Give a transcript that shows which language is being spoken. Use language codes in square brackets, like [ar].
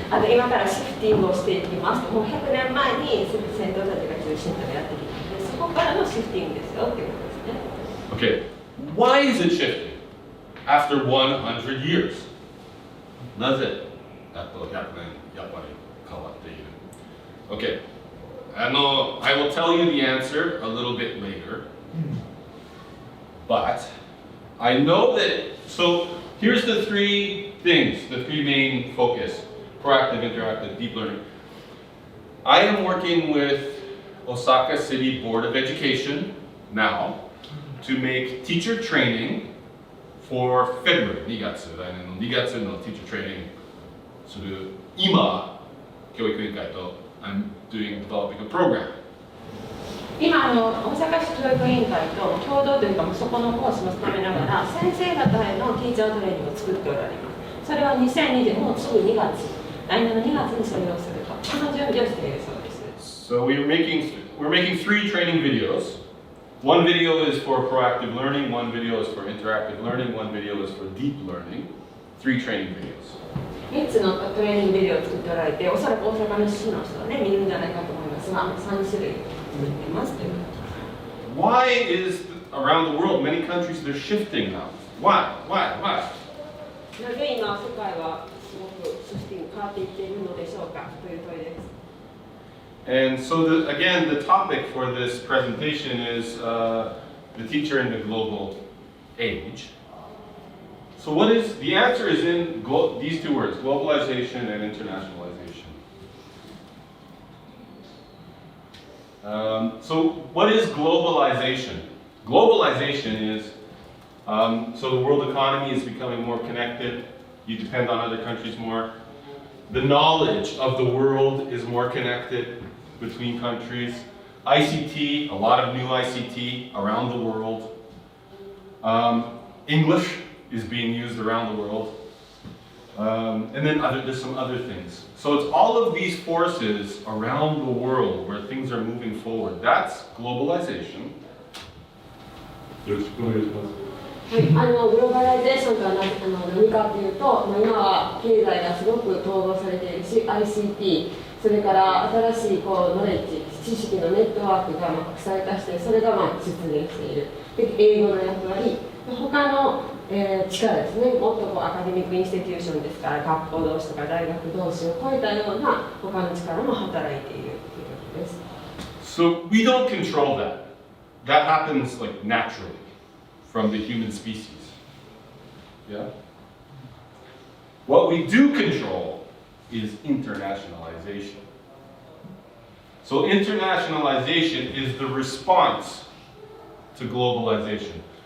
[ja] 今からシフティングをしていきますと、もう100年前に先頭たちが中心とやってきたので、そこからのシフティングですよっていうことですね。 [en] Okay, why is it shifting after 100 years? [ja] なぜあと100年やっぱり変わっている? [en] Okay, I will tell you the answer a little bit later, but I know that, so here's the three things, the three main focus. Proactive, interactive, deep learning. I am working with Osaka City Board of Education now to make teacher training for February, [ja] 2月の [en] teacher training [ja] する今、教育委員会と [en] I'm developing a program. [ja] 今大阪市教育委員会と共同というかそこのコースも務めながら先生方へのティーチャートレーニングを作っておられます。それは2020もうすぐ2月。来年の2月にそれをすると、その準備をしているそうです。 [en] So we're making 3 training videos. One video is for proactive learning, one video is for interactive learning, one video is for deep learning. 3 training videos. [ja] 3つのトレーニングビデオを作っておられて、おそらく大阪の市の人はね、見るんじゃないかと思いますが、3種類作っていますということ。 [en] Why is around the world, many countries, they're shifting now? Why? [ja] なぜ今世界はすごくシフティング変わっていっているのでしょうかという問いです。 [en] And so again, the topic for this presentation is the teacher in the global age. So the answer is in these 2 words, globalization and internationalization. So what is globalization? Globalization is, so the world economy is becoming more connected. You depend on other countries more. The knowledge of the world is more connected between countries. ICT, a lot of new ICT around the world. English is being used around the world. And then there's some other things. So it's all of these forces around the world where things are moving forward. That's globalization. [ja] よろしくお願いします。はい、グローバライゼーションとは何かというと、今は経済がすごく統合されているし、ICT、それから新しいノレッジ、知識のネットワークが国際化して、それが実現している。で、英語の役割、他の、力ですね、もっとアカデミックインスティテューションですから、学校同士とか大学同士を超えたような他の力も働いているということです。 [en] So we don't control that. That happens like naturally. From the human species. Yeah? What we do control is internationalization. So internationalization is the response to globalization.